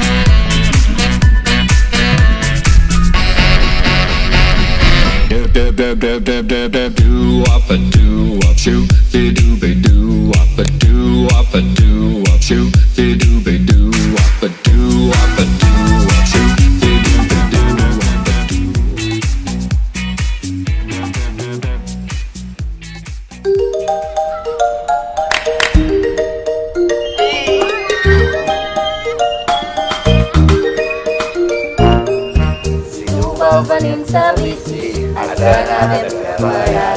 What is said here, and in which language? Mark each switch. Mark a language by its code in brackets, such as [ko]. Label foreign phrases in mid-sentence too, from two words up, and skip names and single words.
[ca] Do wop a do wop shoo, be do be do wop a do wop a do wop shoo, be do be do wop a do wop a do wop shoo, be do be do wop a do. Si tu vols venir en sa bici, has d'anar ben preparat.